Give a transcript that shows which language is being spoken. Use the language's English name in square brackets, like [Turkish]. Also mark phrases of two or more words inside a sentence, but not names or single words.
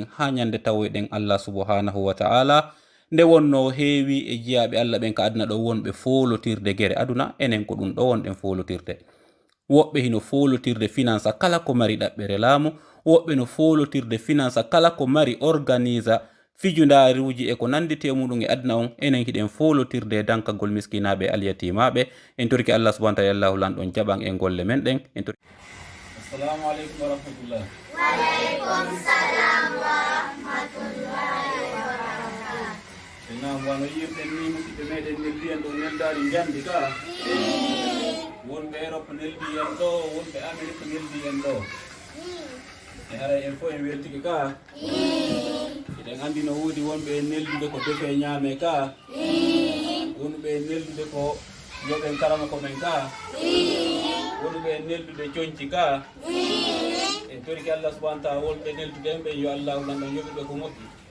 [Fula] ha ñande tawoyɗen [Arabic] الله سبحانه وتعالى [Fula] nde wonno heewi e jiyaɓe Allah ɓen ka aduna ɗo wonɓe folotirde gere aduna enen ko ɗum ɗo wonɗen folotirde woɓɓe hino folotirde finance kala ko mari ɗaɓɓere laamu woɓɓe no folotirde finance kala ko mari organisa fijundaruji e ko nandite muɗum e aduna on enen hiɗen folotirde dankagol miskinaɓe alyatimaɓe en torki [Arabic] الله سبحانه وتعالى [Fula] allahu lanɗon jaɓan e golle men ɗen en torki [Arabic] السلام عليكم ورحمة الله وعليكم السلام ورحمة الله وبركاته [Fula] nam wano yirɗen ni musidɓe meɗen neldi en ɗo neldari jandi ka wonɓe Europe neldi en ɗo wonɓe Amérique neldi en ɗo e haray en fof en weltike ka eɗen andi no woodi wonɓe neldude ko defe ñaame ka wonɓe neldude ko yoɓen karama komen ka wonɓe neldude coñci ka en toriki [Arabic] الله سبحانه وتعالى [Fula] wonɓe neldude en ɓe yo allahu nanɗon yoɓuɓe ko moƴƴi